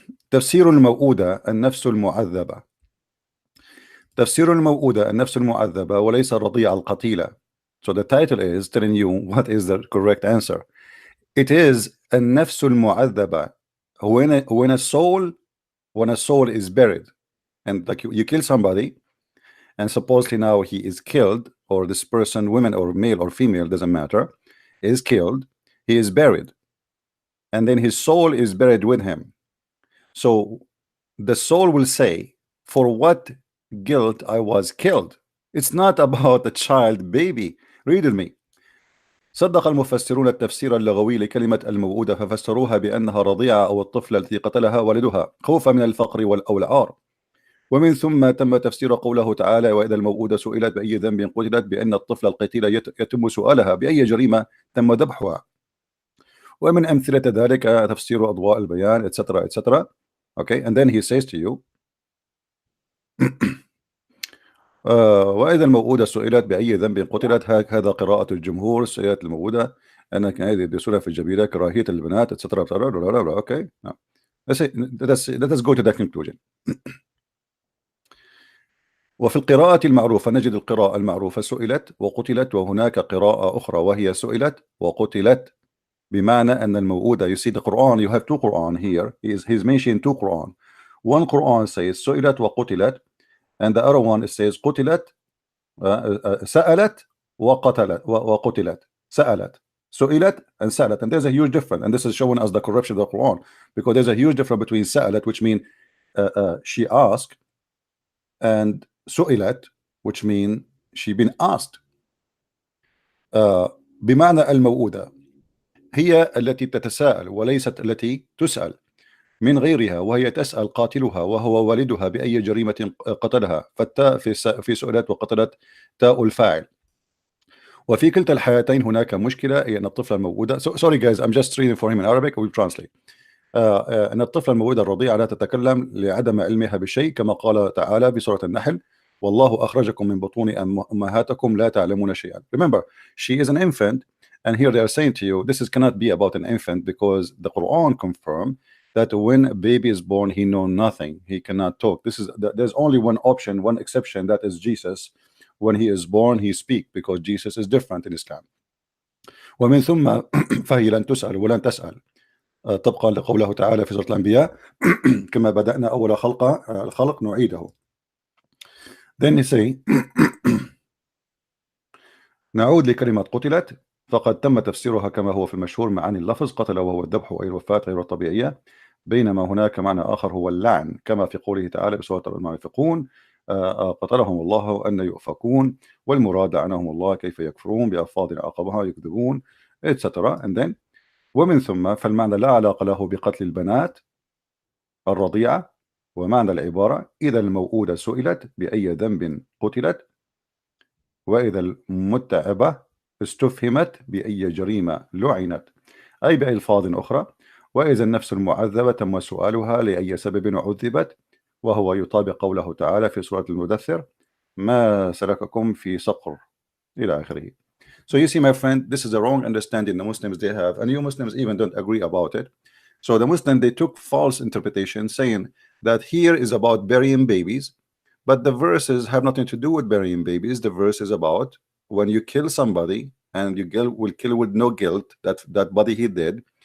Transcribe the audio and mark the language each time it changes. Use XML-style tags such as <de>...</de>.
<ar>تفسير الموءودة النفس المعذبة. تفسير الموءودة النفس المعذبة وليس الرضيعة القتيلة.</ar> <en>So the title is telling you what is the correct answer. It is</en> <ar>النفس المعذبة.</ar> <en>When a soul is buried, and like you kill somebody, and supposedly now he is killed, or this person, women or male or female, doesn't matter, is killed, he is buried, and then his soul is buried with him. So the soul will say, for what guilt I was killed. It's not about a child baby. Read with me.</en> <ar>صدق المفسرون التفسير اللغوي لكلمة الموءودة ففسروها بأنها رضيعة أو الطفلة التي قتلها والدها خوفا من الفقر أو العار. ومن ثم تم تفسير قوله تعالى وإذا الموءودة سئلت بأي ذنب قتلت بأن الطفل القتيل يتم سؤالها بأي جريمة تم ذبحها. ومن أمثلة ذلك تفسير أضواء البيان etc etc.</ar> <en>Okay, and then he says to you</en> <ar>وإذا الموءودة سئلت بأي ذنب قتلت هذا قراءة الجمهور. سئلت الموءودة أن كان يدرسون في الجبيرة كراهية البنات etc.</ar> <en>Okay, no. Let us go to that conclusion.</en> <ar>وفي القراءة المعروفة نجد القراءة المعروفة سئلت وقتلت، وهناك قراءة أخرى وهي سئلت وقتلت، بمعنى أن الموءودة.</ar> <en>You see the Quran, you have two Quran here. He's mentioning two Quran. One Quran says</en> <ar>سئلت وقتلت,</ar> <en>and the other one says</en> <ar>قتلت سألت وقتلت.</ar> <en>سألت, سئلت and سألت, and there's a huge difference, and this is showing us the corruption of the Quran, because there's a huge difference between سألت, which means she asked, and سئلت, which means she been asked.</en> <ar>بمعنى الموءودة هي التي تتساءل وليست التي تسأل من غيرها، وهي تسأل قاتلها وهو والدها بأي جريمة قتلها، فالتاء في سئلت وقتلت تاء الفاعل. وفي كلتا الحالتين هناك مشكلة، هي أن الطفلة الموءودة</ar> <en>sorry guys, I'm just reading for him in Arabic, we'll translate.</en> <ar>أن الطفلة الموءودة الرضيعة لا تتكلم لعدم علمها بشيء، كما قال تعالى في سورة النحل والله أخرجكم من بطون أمهاتكم لا تعلمون شيئا.</ar> <en>Remember, she is an infant, and here they are saying to you, this cannot be about an infant, because the Quran confirmed that when a baby is born, he knows nothing, he cannot talk. There's only one option, one exception, that is Jesus. When he is born, he speaks, because Jesus is different in Islam.</en> <ar>ومن ثم فهي لن تسأل ولن تسأل، طبقا لقوله تعالى في سورة الأنبياء كما بدأنا أول الخلق نعيده.</ar> <en>Then you say</en> <ar>نعود لكلمة قتلت، فقد تم تفسيرها كما هو في المشهور معاني اللفظ قتل وهو الذبح أي الوفاة غير الطبيعية، بينما هناك معنى آخر هو اللعن، كما في قوله تعالى بسورة المنافقون قتلهم الله أن يؤفكون، والمراد لعنهم الله كيف يكفرون بألفاظ عقبها يكذبون etc. And then ومن ثم فالمعنى لا علاقة له بقتل البنات الرضيعة، ومعنى العبارة إذا الموءودة سئلت بأي ذنب قتلت، وإذا المتعبة استفهمت بأي جريمة لعنت، أي بألفاظ أخرى، وإذا النفس المعذبة تم سؤالها لأي سبب عذبت، وهو يطابق قوله تعالى في سورة المدثر ما سلككم في سقر إلى آخره.</ar> <en>So you see, my friend, this is a wrong understanding the Muslims they have, and you Muslims even don't agree about it. So the Muslims, they took false interpretation, saying that here is about burying babies, but the verses have nothing to do with burying babies. The verse is about when you kill somebody and you will kill with no guilt, that body he did.</en>